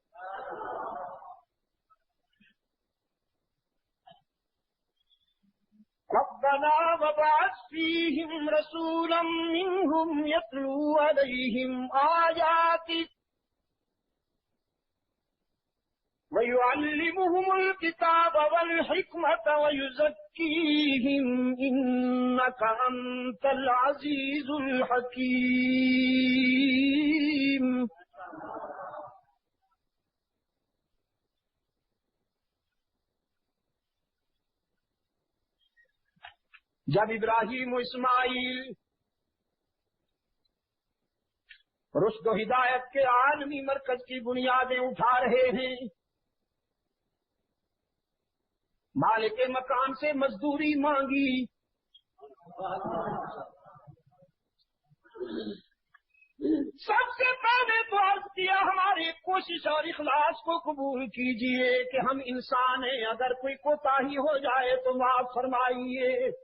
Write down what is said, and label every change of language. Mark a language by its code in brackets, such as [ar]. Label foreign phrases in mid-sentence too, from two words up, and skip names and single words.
[ar] ربنا وابعث فيهم رسولا منهم يتلو عليهم آياتك ويعلمهم الكتاب والحكمة ويزكيهم إنك أنت العزيز الحكيم۔ [ur] جب ابراہیم و اسماعیل رشد و ہدایت کے عالمی مرکز کی بنیادیں اٹھا رہے ہیں، مالک مکان سے مزدوری مانگی، سب سے پہلے تو عرض کیا ہماری کوشش اور اخلاص کو قبول کیجئے کہ ہم انسان ہیں، اگر کوئی کوتاہی ہو جائے تو معاف فرمائیے۔